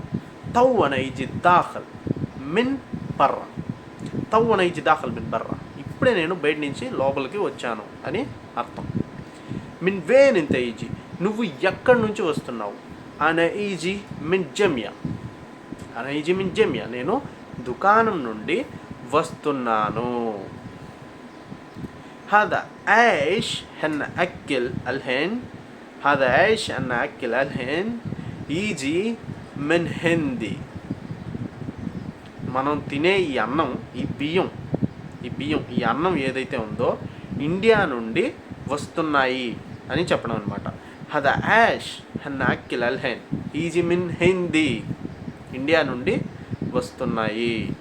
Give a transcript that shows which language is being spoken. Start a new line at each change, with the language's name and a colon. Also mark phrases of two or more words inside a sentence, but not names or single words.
Arabic: توّ أنا إيجي داخل من برّا, توّ أنا إيجي داخل من برّا,
Telugu: ఇప్పుడే నేను బయట నుంచి లోపలికి వచ్చాను అని అర్థం.
Arabic: من وين إنت إيجي,
Telugu: నువ్వు ఎక్కడి నుంచి వస్తున్నావు.
Arabic: أنا إيجي من جمعية, أنا إيجي من جمعية,
Telugu: నేను దుకాణం నుండి వస్తున్నాను.
Arabic: هذا عيش هن أكل الحين، هذا عيش هن أكل الحين يجي من هندي.
Telugu: మనం తినే ఈ అన్నం, ఈ బియ్యం ఈ అన్నం ఏదైతే ఉందో ఇండియా నుండి వస్తున్నాయి అని చెప్పడం అనమాట.
Arabic: هذا عيش هني أكل الحين إيجي من هندي,
Telugu: ఇండియా నుండి వస్తున్నాయి.